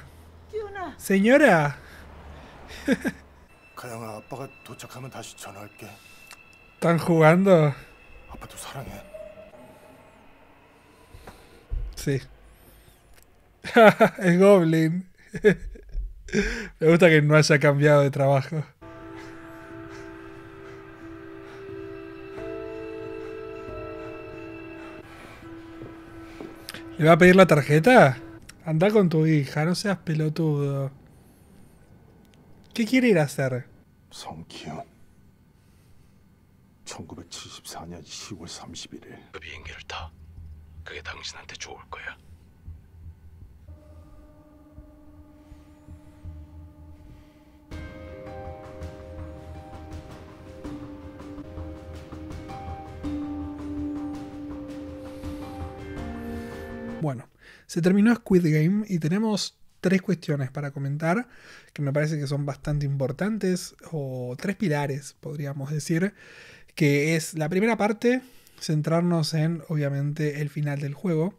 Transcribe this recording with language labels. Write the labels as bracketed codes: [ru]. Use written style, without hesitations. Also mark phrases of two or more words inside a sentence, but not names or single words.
[es] Señora. [ko] 가영아, 아빠가 도착하면 다시 전화할게. [es] ¿Están jugando? [ko] 아빠도 사랑해. [es] Sí. El Goblin. Me gusta que no haya cambiado de trabajo. ¿Le va a pedir la tarjeta? Anda con tu hija, no seas pelotudo. ¿Qué quiere ir a hacer? [ko] 성기훈. 1974년 10월 31일. 그 비행기를 타. 그게 당신한테 좋을 거야. [es] Bueno, se terminó Squid Game y tenemos 3 cuestiones para comentar que me parece que son bastante importantes, o 3 pilares, podríamos decir, que es la primera parte, centrarnos en, obviamente, el final del juego.